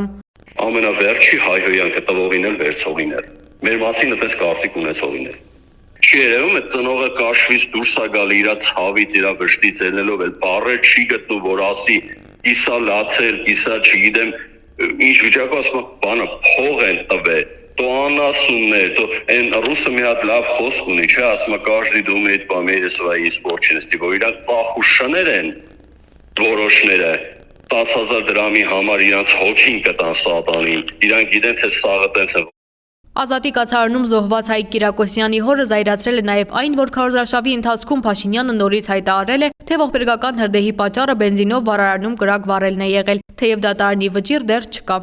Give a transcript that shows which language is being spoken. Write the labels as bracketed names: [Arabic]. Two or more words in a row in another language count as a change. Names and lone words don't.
[Armenian] Ամենավերջի հայհոյանքը տվողին էլ վերցողին էլ, մեր մասին այդպես կարծիք ունեցողին էլ։ Չի երևում է ծնողը կաշվից դուրս է գալի իրա ցավից, իրա վշտից ելնելով էլ բառեր չի գտնում, որ ասի իսա լացել, իսա չգիտեմ ինչ վիճակում ասում բանը փող են տվել, то անասուններ, то այն ռուսը մի հատ լավ խոսք ունի, չէ, ասում է [Russian] каждый думает по мере своей испорченности, [Armenian] որ իրանք ծախուշներ են որոշները 10,000 դրամի համար իրանց հոգին կտան սատանին, իրանք գիտեն թե սաղը տենց է։ Ազատի կացարանում զոհված Հայկ Կիրակոսյանի հորը զայրացրել է նաև այն, որ քարոզարշավի ընթացքում Փաշինյանը նորից հայտարարել է, թե ողբերգական հրդեհի պատճառը բենզինով վառարանում կրակ վառելն է եղել, թեև դատարանի վճիռ դեռ չկա։